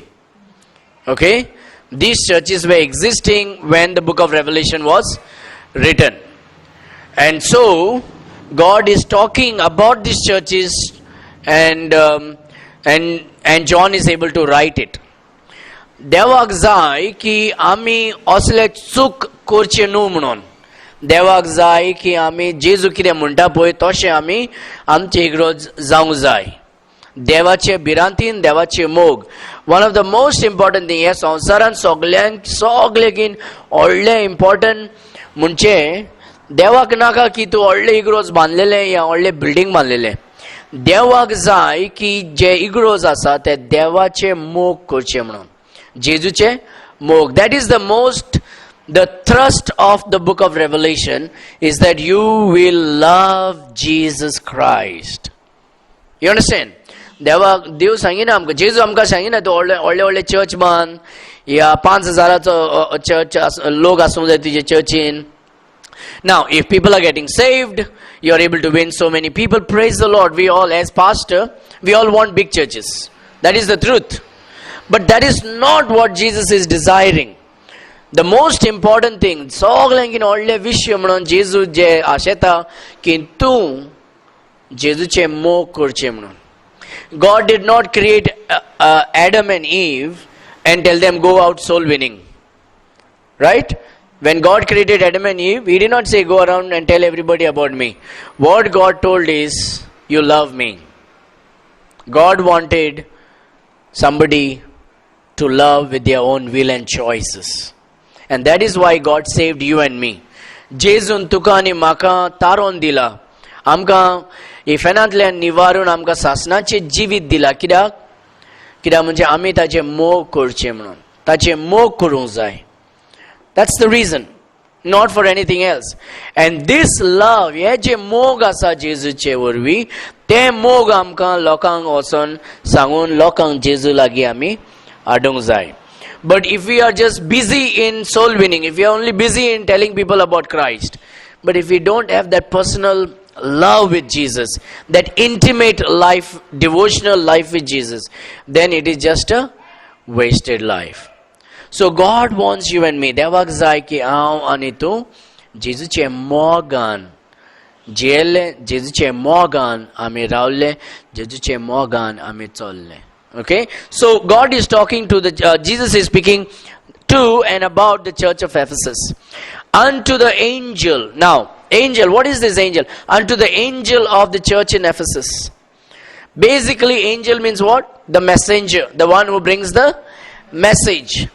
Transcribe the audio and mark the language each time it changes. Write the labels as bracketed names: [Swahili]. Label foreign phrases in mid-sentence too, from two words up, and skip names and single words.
[English] Okay? These churches were existing when the book of Revelation was written. And so God is talking about these churches and John is able to write it. [Konkani] देवाक जाय की आमी असले चूक करचे न्हू म्हणून. देवाक जाय की आमी जेजू कितें म्हणटा पळय तशें आमी आमचे इग्रोज जावंक जाय. देवाचे भिरांतीन देवाचे मोग. [English] one of the most important thing [Konkani] ह्या संवसारान सगळ्याकीन व्हडलें इम्पॉर्टंट म्हणजे देवाक नाका की तूं व्हडलें इग्रोज बांदलेलें या व्हडलें बिल्डींग बांदलेलें. देवाक जाय की जे इग्रोज आसा ते देवाचे मोग करचे म्हणून. जेजूचे मोग. [English] That is the thrust of the book of Revelation is that you will love Jesus Christ. You understand? [Konkani] देव सांगिना आमकां. जेजू आमकां सांगिना तूं व्हडले चर्च बांद या 5000 चर्च लोक आसूंक जाय तुजे चर्चीन. [English] Now, if people are getting saved, you are able to win so many people. Praise the Lord. We all, as pastor, we all want big churches. That is the truth. But that is not what Jesus is desiring. The most important thing, [Konkani] सगळ्यांकीन व्हडले विशय म्हणून जेजू जे आशेता की तूं जेजूचे मोग करचें म्हणून. [English] God did not create Adam and Eve and tell them go out soul winning. Right? When God created Adam and Eve, He did not say go around and tell everybody about me. What God told is you love me. God wanted somebody to love with their own will and choices. And that is why God saved you and me. [Konkani] जेजून तुका आनी म्हाका तारोन दिला. आमकां इफेनांतल्यान निवारून आमकां सासणाचें जिवीत दिला. कित्याक म्हणजे आमी ताचें मोग करचें म्हणून. ताचें मोग करूंक जाय. [English] That's the reason. not for anything else. And this love, [Konkani] हे जे मोग आसा जेजूचे वरवीं, ते मोग आमकां लोकांक वचोन सांगून लोकांक जेजू लागीं आमी हाडूंक जाय. [English] But if we are just busy in soul winning, if we are only busy in telling people about Christ, but if we don't have that personal love with Jesus, that intimate life, devotional life with Jesus, then it is just a wasted life. So God wants you and me. [Konkani] देवाक जाय की हांव आनी तूं जेजूचे मोगान जियेले, जेजूचे मोगान आमी रावले, जेजूचे मोगान आमी चल्ले. [English] Okay, so God is talking to the Jesus is speaking to and about the church of Ephesus. Unto the angel. Now, angel, what is this angel? Unto the angel of the church in Ephesus. Basically, angel means what? The messenger, the one who brings the message.